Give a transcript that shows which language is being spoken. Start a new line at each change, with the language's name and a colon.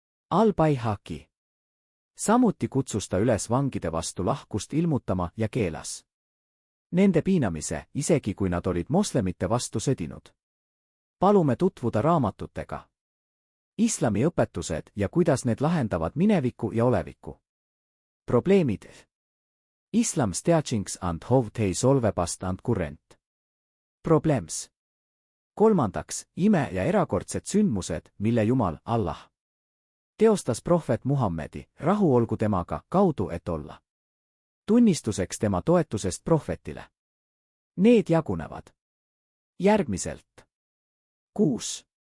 Estonian: Al-Baihaqi samuti kutsus ta üles vangide vastu lahkust ilmutama ja keelas nende piinamise, isegi kui nad olid moslemite vastu sõdinud. Palume tutvuda raamatutega Islami õpetused ja kuidas need lahendavad mineviku ja oleviku probleemid.
English: Islam's teachings and how they solve past and current problems.
Estonian: 3. Ime ja erakordsed sündmused, mille Jumal, Allah, teostas prohvet Muhammedi, rahu olgu temaga, kaudu, et olla tunnistuseks tema toetusest prohvetile. Need jagunevad järgmiselt. 6.